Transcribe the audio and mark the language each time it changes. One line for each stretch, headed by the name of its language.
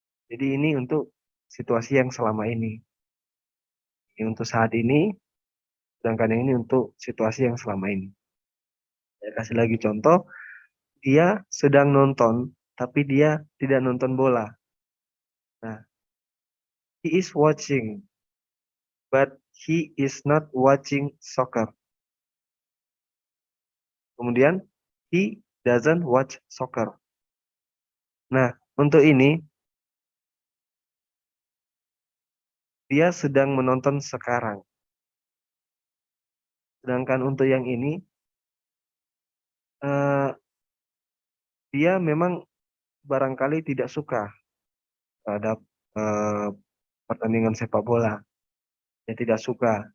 Indonesian: Jadi ini untuk situasi yang selama ini. Ini untuk saat ini, sedangkan yang ini untuk situasi yang selama ini. Saya kasih lagi contoh, dia sedang nonton tapi dia tidak nonton bola.
English: Nah, he is watching, but he is not watching soccer. Kemudian, he doesn't watch soccer.
Indonesian: Nah, untuk ini, dia sedang menonton sekarang. Sedangkan untuk yang ini, eh, dia memang barangkali tidak suka terhadap eh, pertandingan sepak bola. Dia tidak suka.